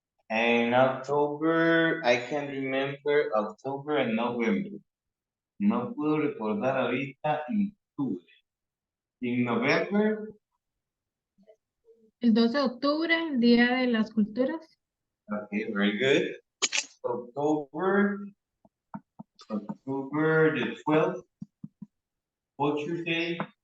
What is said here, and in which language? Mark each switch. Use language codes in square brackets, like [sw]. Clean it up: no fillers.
[en] And October, I can remember October and November. [es] No puedo recordar ahorita en octubre. [en] In November. [es] El 12 de octubre, el Día de las Culturas. [en] Okay, very good. October the 12th, Culture's Day.